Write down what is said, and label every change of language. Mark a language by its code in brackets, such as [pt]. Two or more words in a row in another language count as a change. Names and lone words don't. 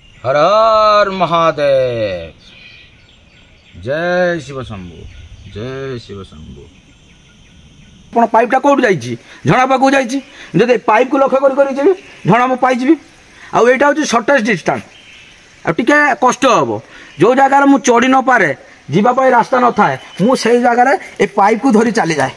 [hi] हर हर महादेव। जय शिव शंभु, जय शिव शंभु। [or] ଆପଣ ପାଇପ୍ଟା କେଉଁଠୁ ଯାଇଛି? ଝଣା ପାଖକୁ ଯାଇଛି। ଯଦି ପାଇପ୍କୁ ଲକ୍ଷ୍ୟ କରି ଯିବି ଝଣା ମୁଁ ପାଇଯିବି। ଆଉ ଏଇଟା ହେଉଛି [en] shortest distance. [or] ଆଉ ଟିକେ କଷ୍ଟ ହେବ। ଯେଉଁ ଜାଗାରେ ମୁଁ ଚଢ଼ି ନପାରେ, ଯିବା ପାଇଁ ରାସ୍ତା ନଥାଏ, ମୁଁ ସେଇ ଜାଗାରେ ଏ ପାଇପ୍କୁ ଧରି ଚାଲିଯାଏ।